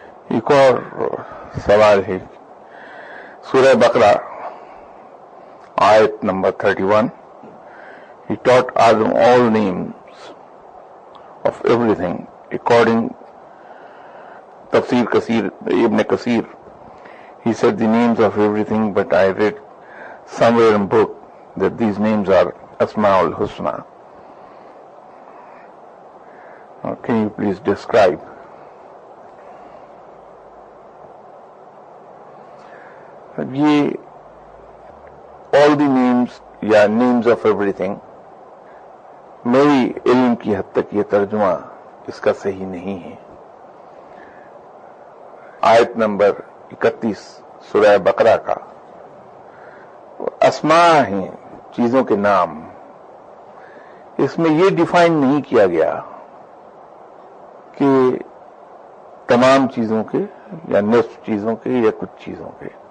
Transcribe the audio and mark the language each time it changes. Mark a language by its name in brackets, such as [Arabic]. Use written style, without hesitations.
[Urdu] ایک اور سوال ہے، سورہ بقرہ آیت number 31، [English] He taught Adam all names of everything according Tafsir Kasir, Ibn Kasir. He said the names of everything, but I read somewhere in book that these names are Asma'ul Husna. Can you please describe? [Urdu] یہ [English] all the names [Urdu] یا [English] names of everything [Urdu] میری علم کی حد تک یہ ترجمہ اس کا صحیح نہیں ہے۔ آیت نمبر 31 سورہ بقرہ کا اسماء ہیں، چیزوں کے نام، اس میں یہ ڈیفائن نہیں کیا گیا کہ تمام چیزوں کے یا نصف چیزوں کے یا کچھ چیزوں کے۔